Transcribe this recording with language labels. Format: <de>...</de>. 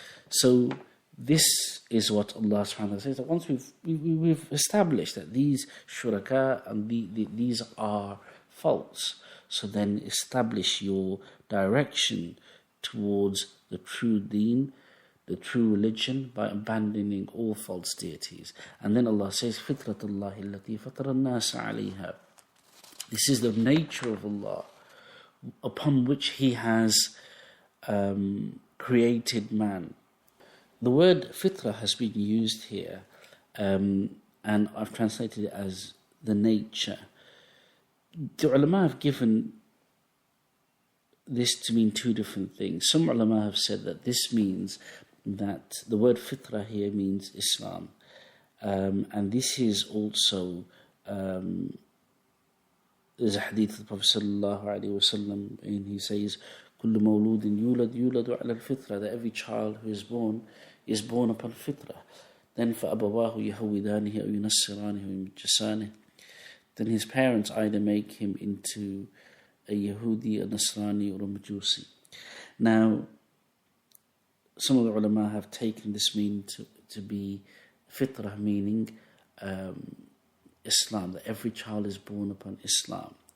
<en>So this is what Allah subhanahu wa ta'ala says, that once we've established that these shuraka and these are false, so then establish your direction towards the true deen, the true religion, by abandoning all false deities. And then Allah says,</en> <ar>فِطْرَةَ اللَّهِ الَّتِي فَطَرَ النَّاسَ عَلَيْهَا.</ar> <en>This is the nature of Allah upon which He has created man. The word fitra has been used here, and I've translated it as the nature. The ulama have given this to mean two different things. Some ulama have said that this means that the word fitra here means Islam, and this is also there's a hadith of the Prophet sallallahu alaihi wasallam, and he says,</en> <ar>"Kullu mawludin yuladu ala al-fitra,"</ar> <en>that every child who is born upon fitra. Then</en> <ar>فَأَبَوَاهُ يَهَوِّدَانِهِ أَوْ يُنَصِّرَانِهِ أَوْ يُمَجِّسَانِهِ.</ar> <en>Then his parents either make him into a Yahudi, a Nasrani, or a Majusi. Now, some of the ulama have taken this meaning to be fitrah, meaning Islam, that every child is born upon Islam.</en>